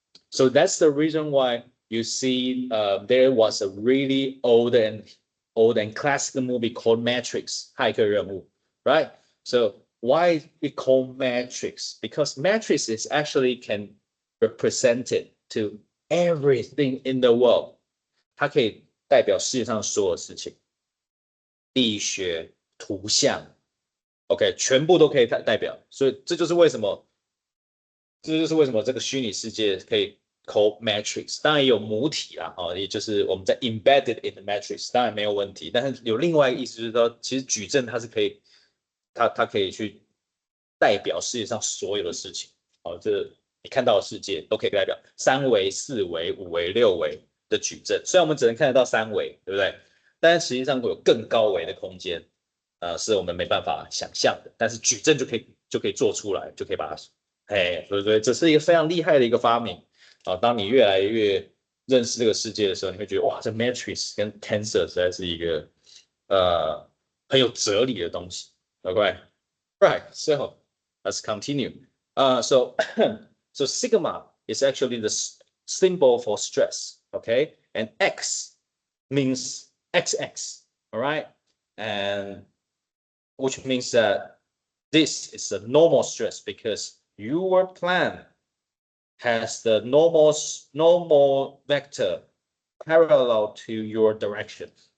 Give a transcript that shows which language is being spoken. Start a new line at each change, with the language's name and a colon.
English: So that's the reason why you see there was a really old and classical movie called Matrix, 骇客任务, right? So why we call matrix? Because matrix is actually can represent it to everything in the world.
Chinese: 它可以代表世界上所有事情，力学、图像 ，OK， 全部都可以代表。所以这就是为什么这个虚拟世界可以
English: call
Chinese: matrix。当然也有母体啦，也就是我们在
English: embedded in the matrix，
Chinese: 当然没有问题。但是有另外一个意思就是说，其实矩阵它是可以，它可以去代表世界上所有的事情。这你看到的世界都可以代表3维、4维、5维、6维的矩阵。虽然我们只能看得到3维，对不对？但是实际上会有更高维的空间，是我们没办法想象的。但是矩阵就可以做出来，就可以把它，所以这是一个非常厉害的一个发明。当你越来越认识这个世界的时候，你会觉得哇，这 matrix 跟 tensor 实在是一个很有哲理的东西。
English: Okay, right. So let's continue. So sigma is actually the symbol for stress. Okay, and X means XX. All right, and which means that this is a normal stress because your plan has the normal vector parallel to your direction.